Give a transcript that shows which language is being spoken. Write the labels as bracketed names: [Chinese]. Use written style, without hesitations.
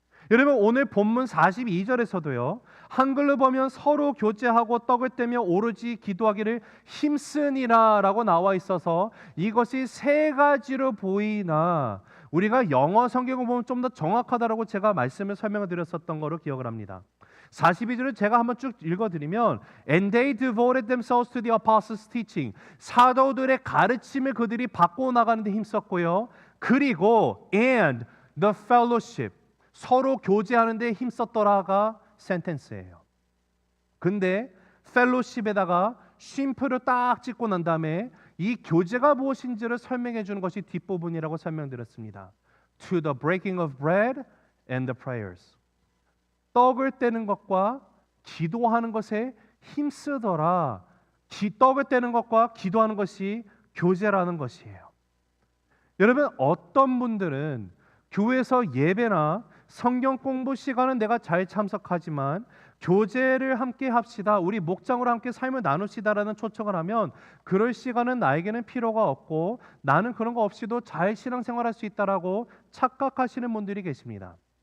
[Korean] 여러분, 오늘 본문 42절에서도요, 한글로 보면 서로 교제하고 떡을 떼며 오로지 기도하기를 힘쓰니라 라고 나와 있어서 이것이 세 가지로 보이나 우리가 영어 성경을 보면 좀 더 정확하다라고 제가 말씀을 설명을 드렸었던 거로 기억을 합니다. [English] 42절을 제가 한번 쭉 읽어드리면 And they devoted themselves to the apostles' teaching. [Korean] 사도들의 가르침을 그들이 바꿔 나가는 데 힘썼고요. [English] 그리고 and the fellowship. [Korean] 서로 교제하는 데 힘썼더라가 센텐스예요. 근데 펠로십에다가 쉼표를 딱 찍고 난 다음에 이 교제가 무엇인지를 설명해 주는 것이 뒷부분이라고 설명드렸습니다. [English] To the breaking of bread and the prayers. [Korean] 떡을 떼는 것과 기도하는 것에 힘쓰더라. 떡을 떼는 것과 기도하는 것이 교제라는 것이에요. 여러분, 어떤 분들은 교회에서 예배나 성경 공부 시간은 내가 잘 참석하지만 교제를 함께 합시다, 우리 목장으로 함께 삶을 나누시다라는 초청을 하면 그럴 시간은 나에게는 필요가 없고 나는 그런 거 없이도 잘 신앙생활할 수 있다라고 착각하시는 분들이 계십니다.